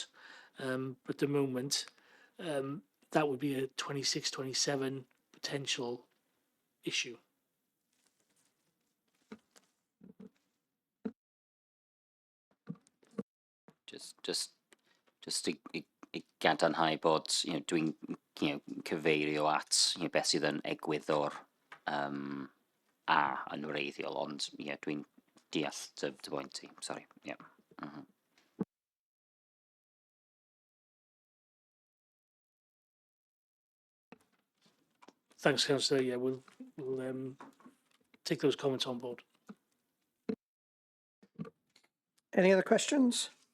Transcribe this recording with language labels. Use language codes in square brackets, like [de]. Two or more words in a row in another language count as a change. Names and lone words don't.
[en] But at the moment, that would be a 26-27 potential issue. [cy] Just i gadarnhau bod dwi'n cyfeirio at beth sydd yn egwyddor a yn wreiddiol, ond dwi'n deall dy bwynt ti. [en] Sorry. Yeah. Thanks, Councillor. Yeah, we'll take those comments on board. Any other questions?